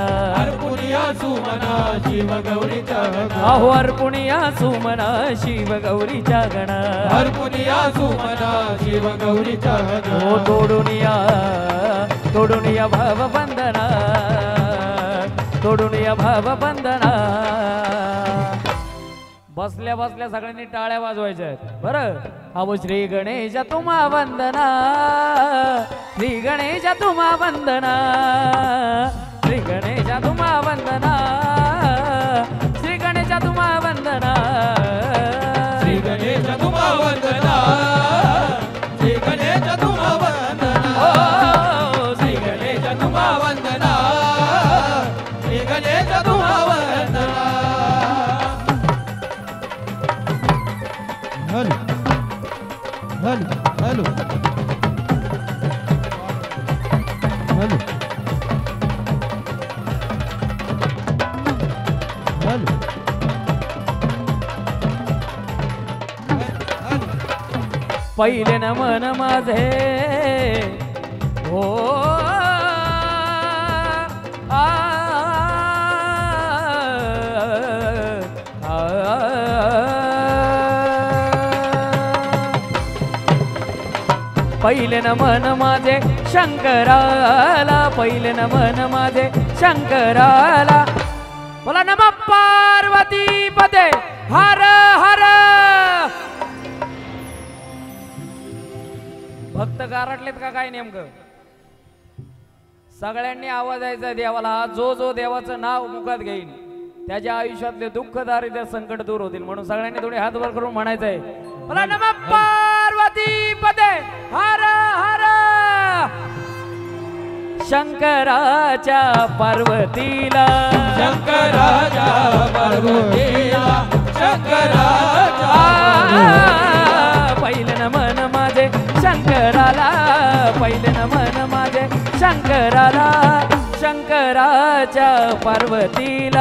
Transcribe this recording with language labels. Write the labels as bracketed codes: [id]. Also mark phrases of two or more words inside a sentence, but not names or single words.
[mr] अर्पुणिया सुमना शिव गौरीच्या गणा आहो अर्पुणिया सुमना शिव गौरीच्या गणा अर्पुणिया सुमना शिव गौरीच्या गणा हो तोडूनिया भाव बंधना तोडूनिया भाव बंधना बसल्या बसल्या सगळ्यांनी टाळ्या वाजवायच्या आहेत बरं अहो श्री गणेश तुम्हा वंदना श्री गणेश तुम्हा वंदना श्री गणेश तुम्हा वंदना श्री गणेश तुम्हा वंदना श्री गणेश तुम्हा वंदना श्री गणेश तुम्हा वंदना ओ श्री गणेश तुम्हा वंदना श्री गणेश तुम्हा वंदना [en] hello hello hello hello [mr] पहिले नमन माझे हो पहिले नमन माझे शंकराला पहिले नमन माझे शंकराला बोला [sa] नमः पार्वती पते हर हर [mr] भक्त गारटलेत का काय नेमकं सगळ्यांनी आवाज यायचा देवाला जो जो देवाचं नाव मुखात घेईल त्याच्या आयुष्यातले दुःख दारिद्र्य संकट दूर होतील म्हणून सगळ्यांनी थोडे हात वर करून म्हणायचंय बोला [sa] नमः पार्वती पते हर हर [mr] शंकराच्या पार्वतीला शंकराच्या पार्वतीला शंकराच्या पहिले नमन माझे शंकराला पहिले नमन माझे शंकराला शंकराच्या पार्वतीला